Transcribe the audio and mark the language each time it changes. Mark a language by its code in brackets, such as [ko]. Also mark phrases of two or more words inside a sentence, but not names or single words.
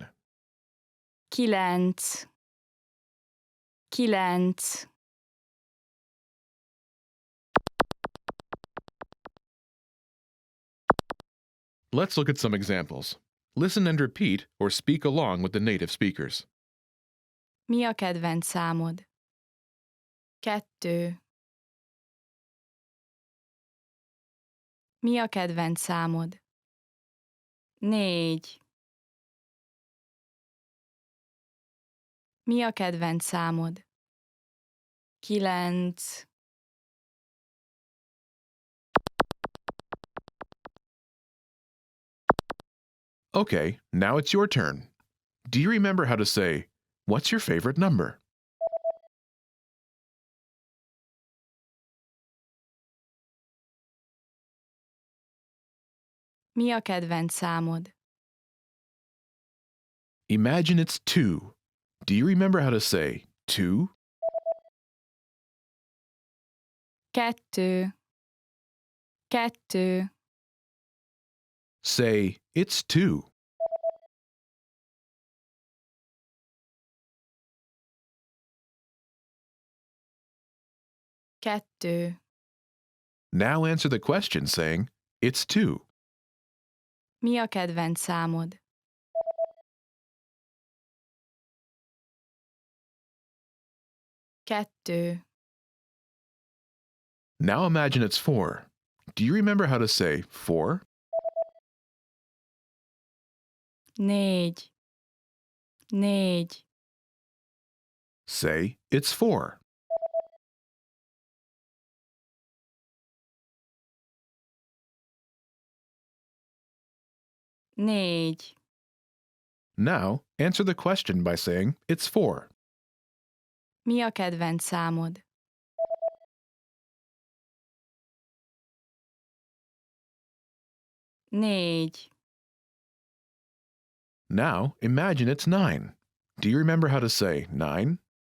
[en] 9. 9. Let's look at some examples. Listen and repeat or speak along with the native speakers. [hu] Mi a kedvenc számod? 2. Mi a kedvenc számod? 4. Mi a kedvenc számod? 9. [en] Okay, now it's your turn. Do you remember how to say, what's your favorite number? [hu] Mi a kedvenc számod? [en] Imagine it's 2. Do you remember how to say 2? 2. 2. Say, it's 2. 2. Now answer the question saying, it's 2. [hu] Mi a kedvenc számod? 2. [en] Now imagine it's 4. Do you remember how to say 4? 4. 4. Say, it's 4. 4. Now, answer the question by saying, it's 4. [hu] Mi a kedvenc számod? 4. [en] Now, imagine it's 9. Do you remember how to say 9?